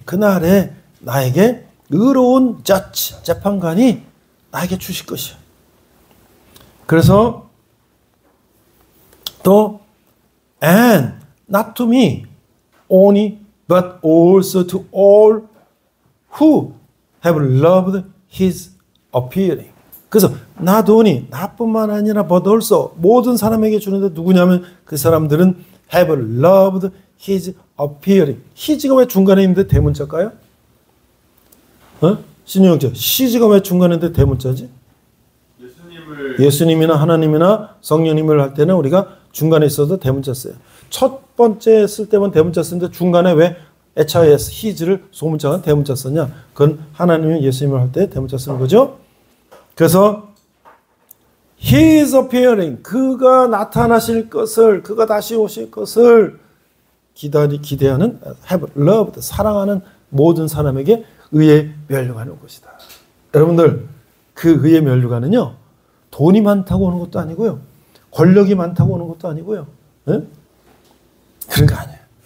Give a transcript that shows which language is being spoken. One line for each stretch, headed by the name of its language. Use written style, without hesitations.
Korean: 그날에 나에게 의로운 judge, 재판관이 나에게 주실 것이야. 그래서 또
English: and not to me only but also to all who have loved his appearing.
Korean: 그래서
English: not only
Korean: 나뿐만 아니라
English: but also
Korean: 모든 사람에게 주는데 누구냐면 그 사람들은
English: have loved his appearing.
Korean: his가 왜 중간에 있는데 대문자일까요? 신유형제, his가 왜 중간에 있는데 대문자지? 예수님이나 하나님이나 성령님을 할 때는 우리가 중간에 있어도 대문자 써요. 첫 번째 쓸 때만 대문자 쓰는데 중간에 왜 HIS, his를 소문자가 대문자 썼냐? 그건 하나님이 예수님을 할 때 대문자 쓰는 거죠. 그래서
English: He is appearing.
Korean: 그가 나타나실 것을, 그가 다시 오실 것을 기대하는
English: have loved,
Korean: 사랑하는 모든 사람에게 의에 면류관이 올 것이다. 여러분들, 그 의에 면류관은요, 돈이 많다고 오는 것도 아니고요, 권력이 많다고 오는 것도 아니고요, 네? 그런 거 아니에요.